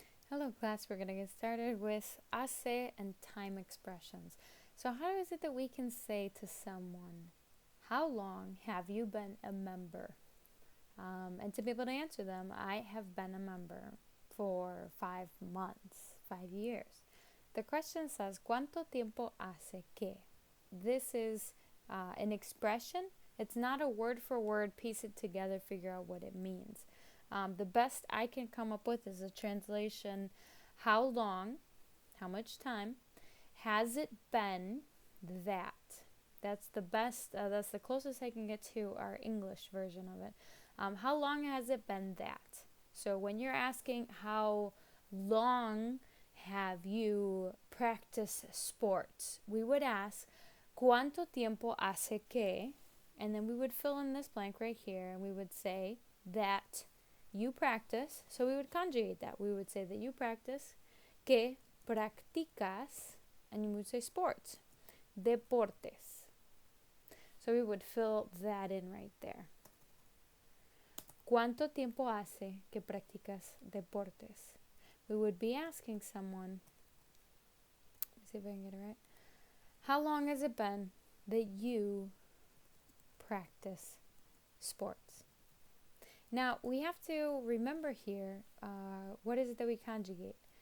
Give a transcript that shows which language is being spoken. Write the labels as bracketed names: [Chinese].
[English] Hello class, we're going to get started with hace and time expressions. So how is it that we can say to someone, how long have you been a member? And to be able to answer them, I have been a member for 5 months, 5 years. The question says, [Spanish] ¿Cuánto tiempo hace que? [English] This is an expression. It's not a word for word, piece it together, figure out what it means. The best I can come up with is a translation, how long, how much time, has it been that? That's the best, that's the closest I can get to our English version of it. How long has it been that? So when you're asking how long have you practiced sports, we would ask, [Spanish] ¿Cuánto tiempo hace que? [English] And then we would fill in this blank right here, and we would say that you practice. So we would conjugate that. We would say that you practice, [Spanish] que practicas, [English] and you would say sports, deportes. So we would fill that in right there. [Spanish] ¿Cuánto tiempo hace que practicas deportes? [English] We would be asking someone, let's see if I can get it right. How long has it been that you practice sports? Now, we have to remember here, what is it that we conjugate?